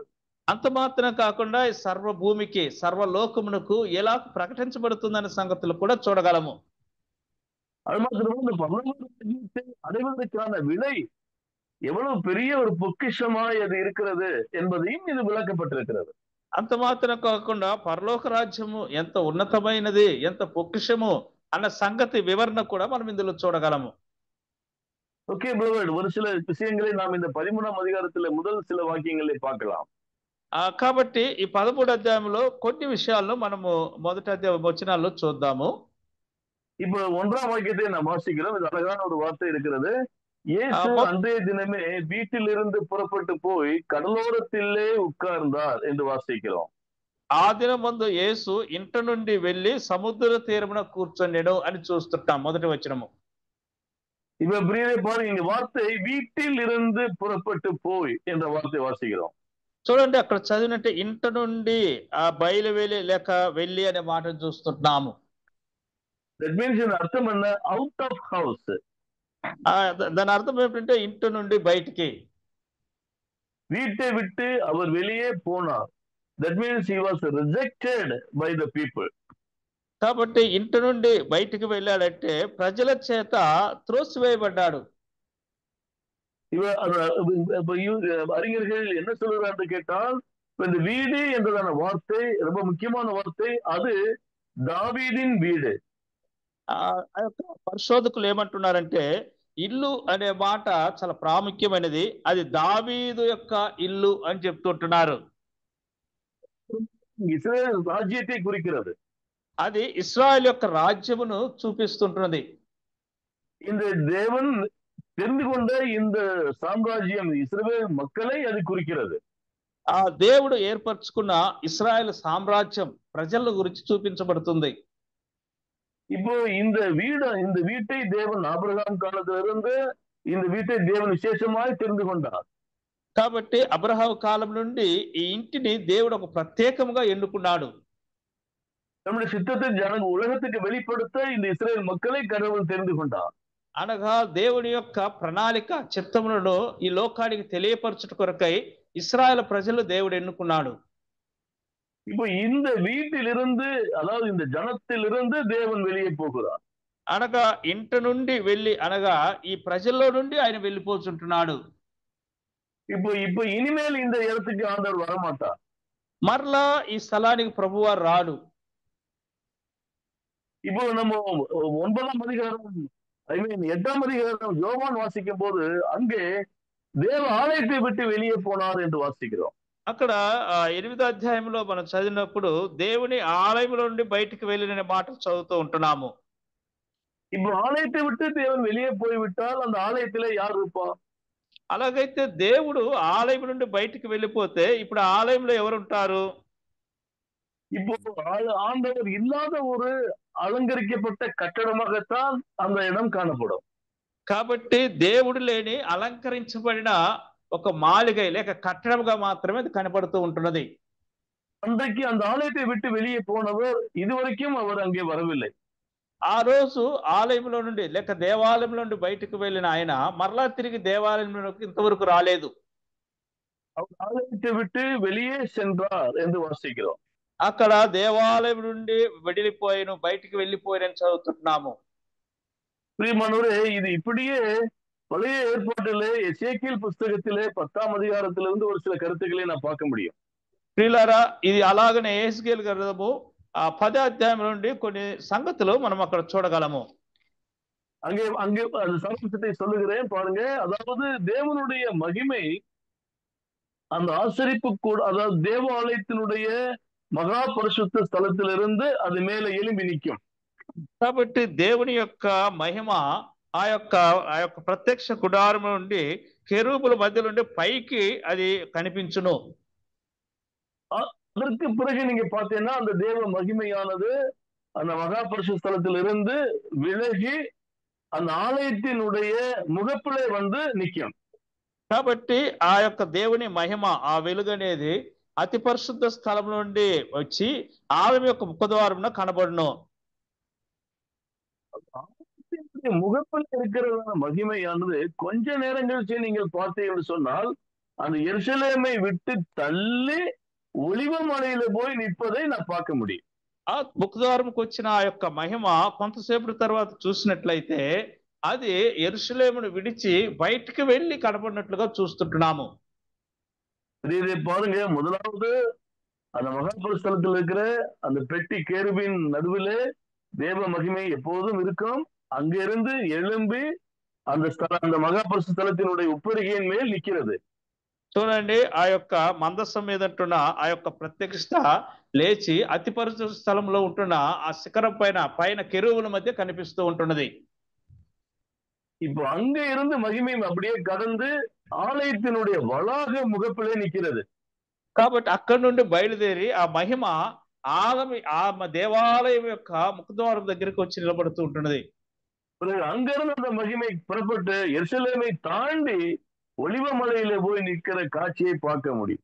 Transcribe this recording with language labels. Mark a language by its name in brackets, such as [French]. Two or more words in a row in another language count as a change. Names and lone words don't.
[Telugu] అంత మాత్రం కాకుండా ఈ సర్వ భూమికి సర్వలోకమునకు ఎలా ప్రకటించబడుతుందనే సంగతులు కూడా చూడగలము. [Tamil] அது மாத்திரமல்ல, இந்த பரலோக ராஜ்யத்தை அடைவதற்கான விலை எவ்வளவு பெரிய ஒரு பொக்கிஷமாய் அது இருக்கிறது என்பதையும் இது விளக்கப்பட்டிருக்கிறது. [Telugu] అంత మాత్రం కాకుండా పరలోక రాజ్యము ఎంత ఉన్నతమైనది, ఎంత పొక్కిషము అన్న సంగతి వివరణ కూడా మనం ఇందులో చూడగలము. [Tamil] ஓகே பிரதர், ஒரு சில விஷயங்களை நாம் இந்த 13ஆம் அதிகாரத்துல முதல் சில வாக்கியங்களை பார்க்கலாம். [Telugu] కాబట్టి ఈ 13 అధ్యాయంలో కొన్ని విషయాలను మనము మొదటి అధ్యాయం వచనాల్లో చూద్దాము. [Tamil] இப்ப 1ஆம் வாக்கியத்தை நாம் வாசிக்கிறோம். இது அழகான ஒரு வார்த்தை இருக்கிறது. இயேசு அன்றைய தினமே வீட்டிலிருந்து புறப்பட்டு போய் கடலோரத்திலே உட்கார்ந்தார் என்று வாசிக்கிறோம். [Telugu] ఆ దినం ముందు యేసు ఇంట నుండి వెళ్లి సముద్ర తీరమున కూర్చొనేను అని చూస్తుంటాం మొదటి వచనము. [Tamil] இப்ப பிரியரே பாருங்க, இங்க வார்த்தை வீட்டில் இருந்து புறப்பட்டு போய் என்ற வார்த்தை வாசிக்கிறோம். [Telugu] చూడండి, అక్కడ చదివినట్టు ఇంట నుండి బయలు వెళ్ళి లేక వెళ్ళి అనే మాటను చూస్తున్నాము. [English] That means in [Telugu] అర్థం అన్న [English] out of house. [Telugu] దాని అర్థం ఏమిటంటే ఇంటి నుండి బయటికి, [Tamil] வீட்டை விட்டு அவர் வெளியே போனார். [English] That means he was rejected by the people. [Telugu] కాబట్టి ఇంటి నుండి బయటికి వెళ్ళాడంటే ప్రజల చేత త్రోసివేయబడ్డాడు. [Tamil] அறிஞர்கள் என்ன சொல்றாங்க கேட்டால், இந்த வீடு என்றதான வார்த்தை ரொம்ப முக்கியமான வார்த்தை. அது தாவீதின் வீடு. [Telugu] పరిశోధకులు ఏమంటున్నారంటే ఇల్లు అనే మాట చాలా ప్రాముఖ్యమైనది, అది దావీదు యొక్క ఇల్లు అని చెప్తుంటున్నారు. [Tamil] இஸ்ரேல் ராஜ்யத்தை குறிக்கிறது. [Telugu] అది ఇశ్రాయేల్ యొక్క రాజ్యమును చూపిస్తుంటున్నది. [Tamil] இந்த தேவன் தெரிந்து கொண்ட இந்த சாம்ராஜ்யம் இஸ்ரேல் மக்களை அது குறிக்கிறது. [Telugu] ఆ దేవుడు ఏర్పరచుకున్న ఇశ్రాయేల్ సామ్రాజ్యం ప్రజల గురించి చూపించబడుతుంది. [Tamil] இப்போ இந்த வீட்டை தேவன் ஆபிரகாம் காலத்திலிருந்து இந்த வீட்டை தேவன் விசேஷமாய் தெரிந்து கொண்டார். [Telugu] కాబట్టి అబ్రహాము కాలం నుండి ఈ ఇంటిని దేవుడు ఒక ప్రత్యేకంగా ఎన్నుకున్నాడు. [Tamil] நம்முடைய சித்தத்தை உலகத்துக்கு வெளிப்படுத்த இந்த இஸ்ரேல் மக்களை கடவுள் தெரிந்து கொண்டார். [Telugu] అనగా దేవుని యొక్క ప్రణాళిక చిత్తములను ఈ లోకానికి తెలియపరచుట కొరకై ఇశ్రాయేల్ ప్రజలు దేవుడు ఎన్నుకున్నాడు. [Tamil] இப்போ இந்த வீட்டிலிருந்து, அதாவது இந்த ஜனத்திலிருந்து தேவன் வெளியே போகிறார். [Telugu] అనగా ఇంట నుండి వెళ్ళి, అనగా ఈ ప్రజల్లో నుండి ఆయన వెళ్ళిపోతుంటున్నాడు. [Tamil] இப்போ இனிமேல் இந்த இடத்துக்கு ஆண்டவர் வரமாட்டார். [Telugu] మరలా ఈ స్థలానికి ప్రభువారు రాడు. [Tamil] இப்போ நம்ம 9ஆம் அதிகாரம், 8ஆம் அதிகாரம் யோவான் வாசிக்கும் போது அங்கே தேவ ஆலயத்தை விட்டு வெளியே போனார் என்று வாசிக்கிறோம். [Telugu] అక్కడ 8వ అధ్యాయంలో మనం చదివినప్పుడు దేవుని ఆలయంలో నుండి బయటికి వెళ్ళిన మాటలు చదువుతూ ఉంటున్నాము. [Tamil] இப்போ ஆலயத்தை விட்டு தேவன் வெளியே போய்விட்டால் அந்த ஆலயத்திலே யார் இருப்பா? [Telugu] అలాగైతే దేవుడు ఆలయం నుండి బయటికి వెళ్ళిపోతే ఇప్పుడు ఆలయంలో ఎవరుంటారు? [Tamil] இப்போ ஆண்டவர் இல்லாத ஒரு அலங்கரிக்கப்பட்ட கட்டடமாகத்தான் அந்த இடம் காணப்படும். [Telugu] కాబట్టి దేవుడు లేని అలంకరించబడిన ఒక మాளிகை లేక కట్టడముగా మాత్రమే అది కనపడుతూ ఉంటున్నది. [Tamil] அன்றைக்கு அந்த ஆலயத்தை விட்டு வெளியே போனவர் இதுவரைக்கும் அவர் அங்கே வரவில்லை. [Telugu] ఆ రోజు ఆలయంలో నుండి లేక దేవాలయంలో నుండి బయటకు వెళ్ళిన ఆయన మరలా తిరిగి దేవాలయంలోకి ఇంతవరకు రాలేదు. [Tamil] ஆலயத்தை விட்டு வெளியே சென்றார் என்று வாசிக்கிறோம். [Telugu] అక్కడ దేవాలయం నుండి వెడిలిపోయాను, బయటికి వెళ్ళిపోయానని చదువుతున్నాము. [Tamil] பிரியமானவரே, இது இப்படியே பழைய ஏற்பாட்டிலே எசேக்கியேல் புஸ்தகத்திலே 10ஆம் அதிகாரத்திலிருந்து ஒரு சில கருத்துக்களை நான் பார்க்க முடியும். [Telugu] ప్రియులారా, ఇది అలాగనే యెహెజ్కేలు గ్రంథము 10వ అధ్యాయం నుండి కొన్ని సంగతులు మనం అక్కడ చూడగలము. [Tamil] அங்கே அந்த சமஸ்தத்தை சொல்லுகிறேன் பாருங்க. அதாவது தேவனுடைய மகிமை அந்த ஆசரிப்பு கூட, அதாவது தேவாலயத்தினுடைய மகா பரிசுத்த ஸ்தலத்திலிருந்து அது மேல எழும்பி நிற்கும். [Telugu] కాబట్టి దేవుని యొక్క మహిమ ఆ యొక్క ప్రత్యక్ష గుడారం నుండి కెరూబుల మధ్య నుండి పైకి అది కనిపించును. [Tamil] அதற்கு பிறகு நீங்க பார்த்தீங்கன்னா அந்த தேவ மகிமையானது அந்த மகா பரிசுத்த ஸ்தலத்திலிருந்து விலகி அந்த ஆலயத்தினுடைய முகப்பிலே வந்து நிற்கும். [Telugu] కాబట్టి ఆ యొక్క దేవుని మహిమ, ఆ వెలుగు అనేది అతి పరిశుద్ధ స్థలం నుండి వచ్చి ఆలయం యొక్క ముఖద్వారమున కనబడును. [Tamil] முகப்பில் இருக்கிறதான மகிமையானது கொஞ்ச நேரம் கழிச்சு நீங்கள் பார்த்தீங்கன்னு சொன்னால் அந்த எருசலேமை விட்டு தள்ளி ஒலிவ மலையில போய் நிற்பதை நான் பார்க்க முடியும். [Telugu] ఆ ముఖద్వారంకు వచ్చిన ఆ యొక్క మహిమ కొంతసేపటి తర్వాత చూసినట్లయితే అది యెరూషలేమును విడిచి బయటికి వెళ్ళి కనబడినట్లుగా చూస్తుంటున్నాము. [Tamil] இதை பாருங்க, முதலாவது அந்த மகாபரிஸ்தலத்தில் இருக்கிற அந்த பெட்டி கேருபின் நடுவிலே தேவ மகிமை எப்போதும் இருக்கும். அங்கிருந்து எழும்பி அந்த மகாபரிஸ்தலத்தினுடைய உப்பரிகையின் மேல் நிற்கிறது. [Telugu] చూడండి, ఆ యొక్క మందసం మీద ఉంటున్న ఆ యొక్క ప్రత్యక్షత లేచి అతి పరిశుద్ధ స్థలంలో ఉంటున్న ఆ శిఖరం పైన కెరూబుల మధ్య కనిపిస్తూ ఉంటున్నది. [Tamil] இப்போ அங்க இருந்து மகிமை அப்படியே கடந்து ஆலயத்தினுடைய வளாக முகப்பிலே நிற்கிறது. [Telugu] కాబట్టి అక్కడి నుండి బయలుదేరి ఆ మహిమ దేవాలయం యొక్క ముఖద్వారం దగ్గరికి వచ్చి నిలబడుతూ ఉంటున్నది. [Tamil] அங்கிருந்து அந்த மகிமை புறப்பட்டு எருசலேமை தாண்டி ஒலிவ மலையில போய் நிற்கிற காட்சியை பார்க்க முடியும்.